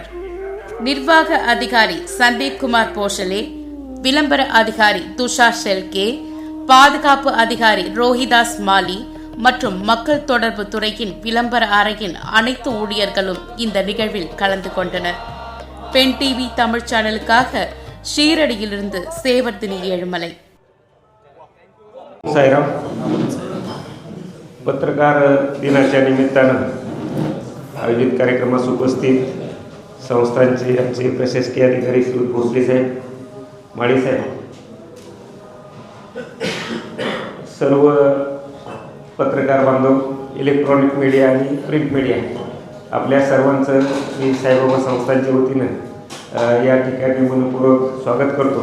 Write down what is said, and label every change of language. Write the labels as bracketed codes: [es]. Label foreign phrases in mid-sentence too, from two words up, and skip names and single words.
[ta] நிர்வாக அதிகாரி சந்தீப் குமார் போஷலே, விளம்பர அதிகாரி துஷார் ஷெல்கே, பாதுகாப்பு அதிகாரி ரோஹிதாஸ் மாலி மற்றும் மக்கள் தொடர்பு துறையின் விளம்பர அறையின் அனைத்து ஊழியர்களும் இந்த நிகழ்வில் கலந்து கொண்டனர். பெண் டிவி தமிழ் சேனலுக்காக ஷீரடியிலிருந்து சேவர்தினி ஏழுமலை. [mr] साईराम. पत्रकार दिनाच्या निमित्तानं आयोजित कार्यक्रमास उपस्थित संस्थांचे आमचे प्रशासकीय अधिकारी श्री भोसले साहेब, माळी साहेब, सर्व पत्रकार बांधव, [en] electronic media [mr] आणि [en] print media, [mr] आपल्या सर्वांचं मी साईबाबा संस्थांच्या वतीनं या ठिकाणी मनपूर्वक स्वागत करतो.